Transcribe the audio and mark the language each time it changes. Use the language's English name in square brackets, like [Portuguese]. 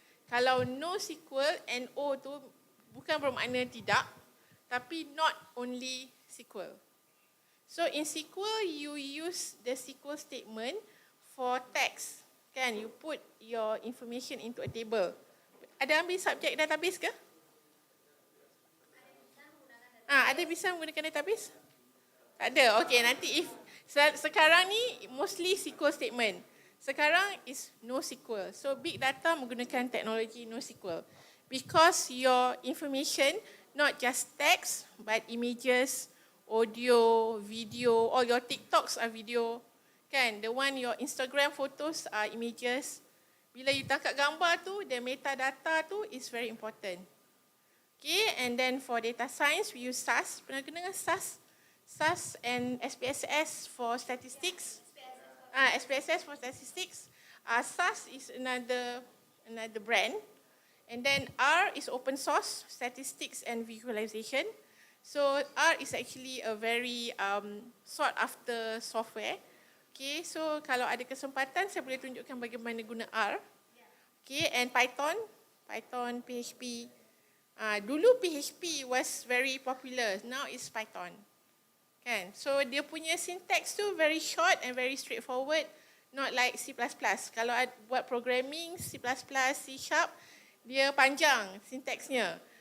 [Malay] Kalau NoSQL, NO tu bukan bermakna tidak, tapi [English] not only SQL. So in SQL, you use the SQL statement for text. Kan, you put your information into a table. [Malay] Ada ambil subjek database ke? Ada bisa menggunakan database? Tak ada. Okey, nanti if sekarang ni [English] mostly SQL statement. Sekarang is NoSQL. So big data [Malay] menggunakan teknologi [English] NoSQL. Because your information not just text but images, audio, video, all your TikToks are video. Kan, the one your Instagram photos are images. [Malay] Bila you tangkap gambar tu, [English] the metadata tu is very important. Okay, and then for data science, we use SAS. [Malay] Pernah dengar SAS? [English] SAS and SPSS for statistics. SPSS for statistics. SAS is another brand. And then R is open source, statistics and visualization. So R is actually a very sought after software. [Malay] Okay, so kalau ada kesempatan, saya boleh tunjukkan bagaimana guna R. [English] Okay, and Python, PHP. Dulu PHP was very popular, now it's Python. Kan, so [Malay] dia punya syntax tu [English] very short and very straightforward, not like C++. [Malay] Kalau buat programming, C++, C#, dia panjang syntaxnya.